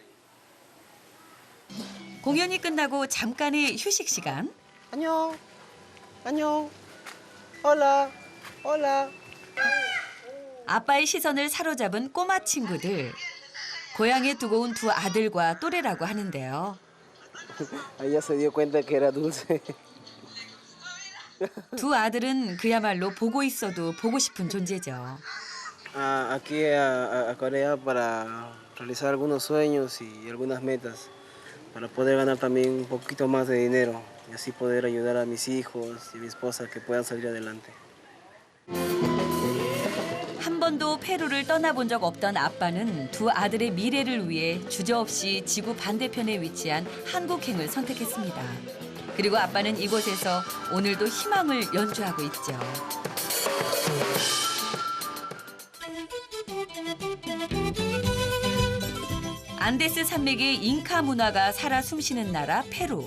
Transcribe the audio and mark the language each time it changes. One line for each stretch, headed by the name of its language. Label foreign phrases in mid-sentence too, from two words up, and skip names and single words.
Korean: 공연이 끝나고 잠깐의 휴식 시간. 안녕, 안녕,
Spanish: hola, hola.
Korean: 아빠의 시선을 사로잡은 꼬마 친구들. 고향에 두고 온 두 아들과 또래라고 하는데요.
Spanish: Ella se dio cuenta que era dulce.
Korean: 두 아들은 그야말로 보고 있어도 보고 싶은 존재죠.
Spanish: Aquí a Corea para realizar algunos sueños y algunas metas, para poder ganar también un poquito más de dinero y así poder ayudar a mis hijos y mi esposa que puedan salir adelante.
Korean: 한 번도 페루를 떠나본 적 없던 아빠는 두 아들의 미래를 위해 주저없이 지구 반대편에 위치한 한국행을 선택했습니다. 그리고 아빠는 이곳에서 오늘도 희망을 연주하고 있죠. 안데스 산맥의 잉카 문화가 살아 숨쉬는 나라 페루.